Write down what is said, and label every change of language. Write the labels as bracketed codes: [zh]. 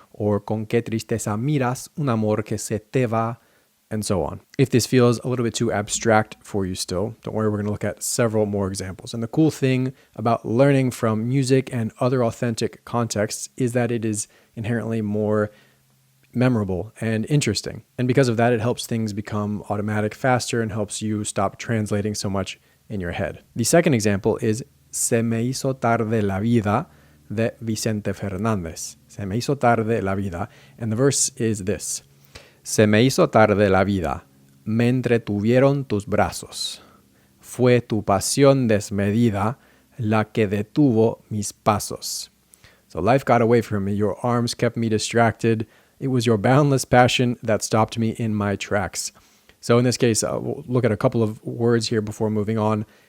[en] Or [es] con qué tristeza miras un amor que se te va. [en] And so on. If this feels a little bit too abstract for you still, don't worry, we're going to look at several more examples. And the cool thing about learning from music and other authentic contexts is that it is inherently more memorable and interesting. And because of that, it helps things become automatic faster and helps you stop translating so much in your head. The second example is Se me hizo tarde la vida de Vicente Fernández. [es] Se me hizo tarde la vida. [en] And the verse is this. [es] Se me hizo tarde la vida, me entretuvieron tus brazos. Fue tu pasión desmedida la que detuvo mis pasos. [en] So life got away from me, your arms kept me distracted. It was your boundless passion that stopped me in my tracks. So in this case, we'll look at a couple of words here before moving on.